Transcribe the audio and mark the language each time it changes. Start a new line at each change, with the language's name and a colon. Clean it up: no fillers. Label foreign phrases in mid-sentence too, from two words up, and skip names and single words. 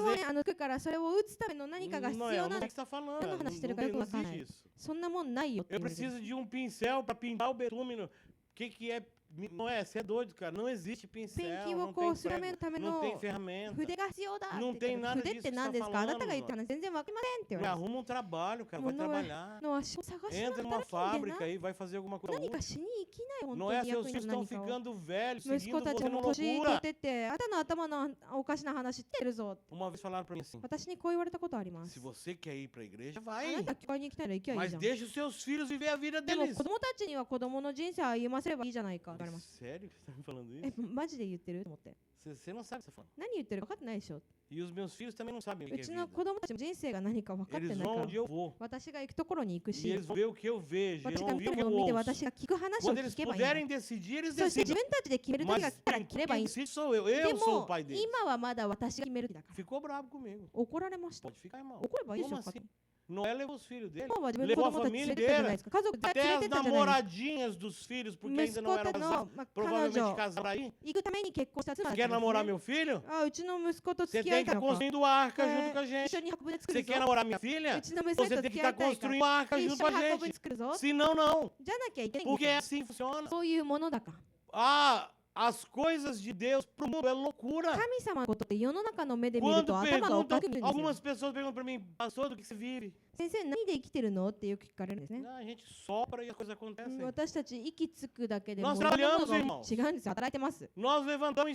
Portuguese: fazer.
Japanese: ね作るからそれを打つための何かが必
Portuguese: Não,
Japanese: 要
Portuguese: não
Japanese: な
Portuguese: é
Japanese: ん
Portuguese: o
Japanese: で
Portuguese: que você está falando. Eu não Não, vou nascer não, com não aquilo na existe cara. isso.
Japanese: そんなもんないよって
Portuguese: Eu
Japanese: 言うんです
Portuguese: preciso de um pincel para pintar o betume. O que é? Não é? Você é doido, cara. Não existe
Japanese: ペン
Portuguese: pincel,
Japanese: キを
Portuguese: não
Japanese: こ
Portuguese: tem
Japanese: うする
Portuguese: prego,
Japanese: ため
Portuguese: não
Japanese: の
Portuguese: tem ferramenta.
Japanese: 筆が必要だって
Portuguese: Não
Japanese: 言っ
Portuguese: tem
Japanese: たら
Portuguese: nada
Japanese: 筆っ
Portuguese: disso
Japanese: て
Portuguese: que
Japanese: 何
Portuguese: você
Japanese: です
Portuguese: está
Japanese: かあなたが言っ
Portuguese: falando.
Japanese: た話全然わかりませんって言
Portuguese: Me
Japanese: われ
Portuguese: arruma um trabalho, cara. Vai Não é- trabalhar.
Japanese: るのは仕事探しの
Portuguese: Entra numa
Japanese: 働きんで
Portuguese: fábrica
Japanese: な
Portuguese: e vai fazer alguma coisa
Japanese: 何か
Portuguese: útil.
Japanese: しに行きない本
Portuguese: Não
Japanese: 当
Portuguese: é?
Japanese: に役
Portuguese: Seus
Japanese: に
Portuguese: filhos
Japanese: 立つ
Portuguese: estão
Japanese: 何かを
Portuguese: ficando velhos,
Japanese: 息子
Portuguese: seguindo
Japanese: たち
Portuguese: você
Japanese: も
Portuguese: numa
Japanese: 年取
Portuguese: loucura.
Japanese: っててあなたの頭のおかしな話知ってるぞ
Portuguese: Uma vez falaram para mim assim:
Japanese: 私にこう言われたことありま
Portuguese: se
Japanese: す
Portuguese: você quer ir para a igreja,
Japanese: あ
Portuguese: vai.
Japanese: なた教会に行きたいなら行きゃいい
Portuguese: Mas
Japanese: じゃん
Portuguese: deixa os seus filhos viver a vida
Japanese: でも
Portuguese: deles.
Japanese: 子供たちには子供の人生を歩ませればいいじゃないかって言われます
Portuguese: Sério que você está me falando
Japanese: え
Portuguese: isso?
Japanese: マジで言ってると思って
Portuguese: Você não sabe o que você está falando.
Japanese: 何言ってるか分かってないでしょ
Portuguese: E os meus filhos também não sabem o
Japanese: う
Portuguese: que é
Japanese: ちの
Portuguese: vida.
Japanese: 子供たちも人生が何か分かってな
Portuguese: Eles
Japanese: いか
Portuguese: vão
Japanese: ら
Portuguese: onde eu vou.
Japanese: 私が行くところに行く
Portuguese: E
Japanese: し
Portuguese: eles veem o que eu vejo. Eles
Japanese: 私
Portuguese: vão
Japanese: が見
Portuguese: ouvir
Japanese: て
Portuguese: o
Japanese: る
Portuguese: que
Japanese: の
Portuguese: eu
Japanese: を見て
Portuguese: ouço.
Japanese: 私が聞く話を
Portuguese: Quando
Japanese: 聞
Portuguese: eles
Japanese: けばいいんだ
Portuguese: puderem decidir, eles
Japanese: そして自
Portuguese: decidem.
Japanese: 分たちで決める時が
Portuguese: Mas
Japanese: 来たら決めばいい
Portuguese: quem
Japanese: んだ
Portuguese: decide sou eu.
Japanese: で
Portuguese: Eu sou
Japanese: も
Portuguese: o pai deles.
Japanese: 今はまだ私が決める時だから
Portuguese: Ficou bravo comigo.
Japanese: 怒られました
Portuguese: Pode ficar, irmão.
Japanese: 怒ればいいでしょ
Portuguese: Como
Japanese: 勝手
Portuguese: assim?
Japanese: に
Portuguese: Noé levou os filhos dele.
Japanese: ノアは自分の子
Portuguese: Levou a
Japanese: 供たち連れ
Portuguese: família
Japanese: てったじゃないですか。家族連
Portuguese: Até
Japanese: れ
Portuguese: as
Japanese: てったじゃないですか。
Portuguese: namoradinhas dos filhos, porque
Japanese: 息
Portuguese: ainda
Japanese: 子
Portuguese: não
Japanese: た
Portuguese: eram
Japanese: ちの、
Portuguese: casados,
Japanese: まあ、彼
Portuguese: provavelmente
Japanese: 女
Portuguese: casaram aí.
Japanese: 行くために結婚した妻た
Portuguese: Você
Japanese: ち
Portuguese: quer
Japanese: です
Portuguese: namorar
Japanese: ね。
Portuguese: meu filho?
Japanese: あ、うちの息子と
Portuguese: Você
Japanese: 付き合
Portuguese: tem
Japanese: い
Portuguese: que
Japanese: た
Portuguese: estar
Japanese: のか。
Portuguese: construindo arca junto com a
Japanese: 一
Portuguese: gente.
Japanese: 緒に箱舟作
Portuguese: Você
Japanese: るぞ。
Portuguese: quer namorar minha filha?
Japanese: うちの娘
Portuguese: Você
Japanese: と
Portuguese: tem
Japanese: 付
Portuguese: que
Japanese: き合
Portuguese: estar
Japanese: いたいから。
Portuguese: construindo arca
Japanese: 一
Portuguese: junto
Japanese: 緒
Portuguese: com
Japanese: に
Portuguese: a
Japanese: 箱舟
Portuguese: gente.
Japanese: 作るぞ。
Portuguese: Senão, não.
Japanese: じゃなきゃいけないん
Portuguese: Porque
Japanese: で
Portuguese: é
Japanese: すよ。
Portuguese: assim que funciona.
Japanese: そういうものだから。
Portuguese: Ah, as coisas de Deus pro mundo é loucura.
Japanese: 神様のことって世の中の目で見る
Portuguese: Quando
Japanese: と頭がお
Portuguese: perguntam,
Japanese: かしくなるんですよ。
Portuguese: algumas pessoas perguntam para mim, pastor, do que você vive?
Japanese: 先生、何で生きてるのってよく聞かれるんですね。
Portuguese: Não, a gente sopra e as coisas acontecem.
Japanese: 私たち息つくだけで
Portuguese: Nós
Japanese: もいろんなこと
Portuguese: trabalhamos,
Japanese: が違うんですよ。働いてます。
Portuguese: Nós levantamos